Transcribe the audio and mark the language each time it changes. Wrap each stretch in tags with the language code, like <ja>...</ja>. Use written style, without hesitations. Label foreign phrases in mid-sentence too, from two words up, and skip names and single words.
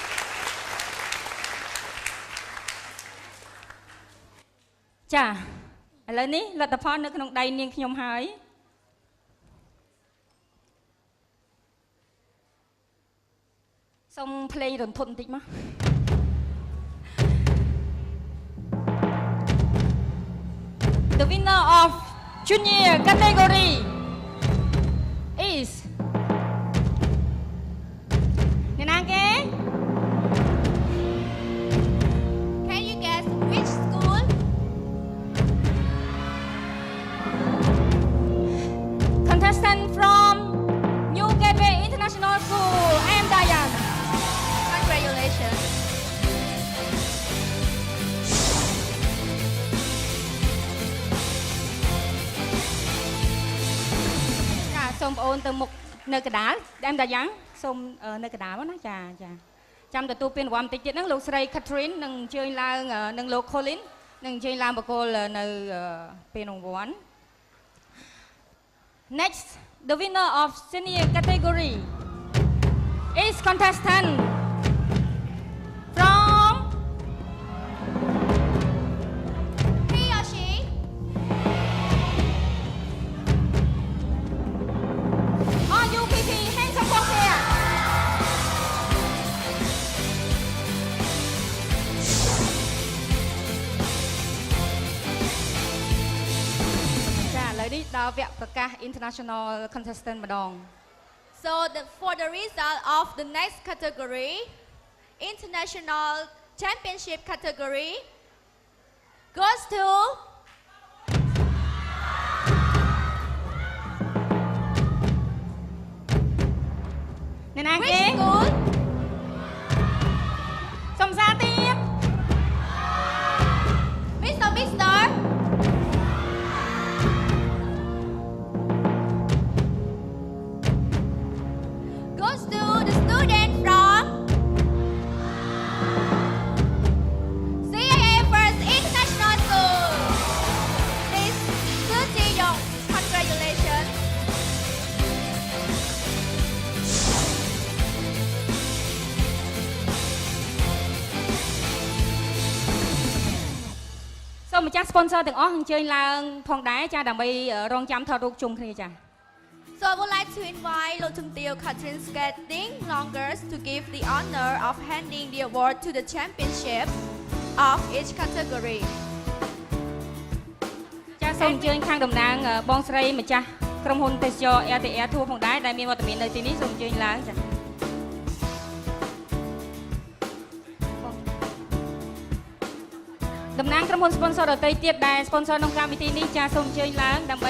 <km>ចាឥឡូវនេះលទ្ធផលនៅក្នុងដៃនាងខ្ញុំហើយសូមភ្លេងរន្ធត់បន្តិចមក</km> <en>The winner of junior category is</en> <km>អ្នកណាគេ</km> <en>Can you guess which school? Contestant from New Gateway International School. I am Diane. Congratulations.</en> <km>ចាសូមបងអូនទៅមុខនៅកណ្ដាលដើមតាយ៉ាងសូមនៅ កណ្ដាលណាចាចាចាំទទួលពានរង្វាន់បន្តិចទៀតហ្នឹងលោកស្រី Catherine នឹងអញ្ជើញឡើងនឹងលោក Colin នឹងអញ្ជើញឡើងបកគលនៅពានរង្វាន់</km> <en>Next the winner of senior category is contestant from He or she? All you PP hands up for here.</en> <km>ចាឥឡូវនេះដល់វគ្គប្រកាស</km> <en>international contestant</en> <km>ម្ដង</km> <en>So for the result of the next category, international championship category, goes to</en> <km>អ្នកណាគេ</km> <en>which school?</en> <km>សុំសារទៀត</km> <en>Mister. Goes to the student from CIA First International School. Miss Suji Yong, congratulations.</en> <km>So ម្ចាស់ sponsor ទាំងអស់អញ្ជើញឡើងផងដែរចាដើម្បីរងចាំថតរូបជុំគ្នាចា</km> <en>So I would like to invite Lotumtio Katrin Skating Longers to give the honor of handing the award to the championship of each category.</en> <km>ចាសូមអញ្ជើញខាងតំណាងបងស្រីម្ចាស់ក្រុមហ៊ុនទេសចរ RTR Tour ផងដែរដែលមានវត្តមាននៅទីនេះសូមអញ្ជើញឡើងចា តំណាងក្រុមហ៊ុន sponsor ដទៃទៀតដែល sponsor ក្នុងកម្មវិធីនេះចាសូមអញ្ជើញឡើងដើម្បី</km>